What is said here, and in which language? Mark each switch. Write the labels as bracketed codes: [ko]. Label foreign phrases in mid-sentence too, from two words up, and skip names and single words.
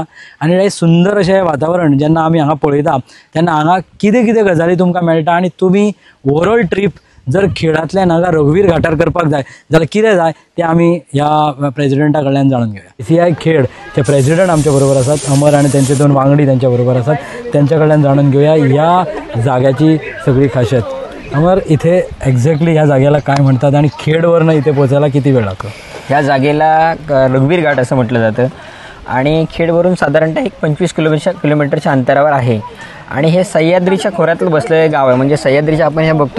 [kok] आनी हे सुंदर अशें वातावरण जेन्ना आमी हांगा पळयता तेन्ना हांगा कितें कितें गजाली तुमकां मेळटा आनी तुमी [en] overall trip [kok] जर खेळांतल्यान हांगा रघुवीर घाटार करपाक जाय जाल्यार कितें जाय तें आमी ह्या प्रेसिडेंटा कडल्यान जाणून घेवया JCI खेड ते प्रेसिडेंट आमच्या बरोबर आसात अमर आनी तेंचे 2 वांगडी तेंच्या बरोबर आसात तेंच्या कडल्यान जाणून घेवया ह्या जाग्याची सगळी खासियत अमर [mr] इथे एक्झॅक्टली ह्या जागेला काय म्हणतात आणि खेडवरनं इथे पोहोचायला किती वेळ लागतो ह्या जागेला रघुवीर घाट असं म्हटलं जातं आणि खेडवरून साधारणतः एक 25 किलोमीटरच्या अंतरावर आहे आणि हे सह्याद्रीच्या खोऱ्यातलं बसलेलं गाव आहे म्हणजे सह्याद्रीच्या आपण ह्या बघतोय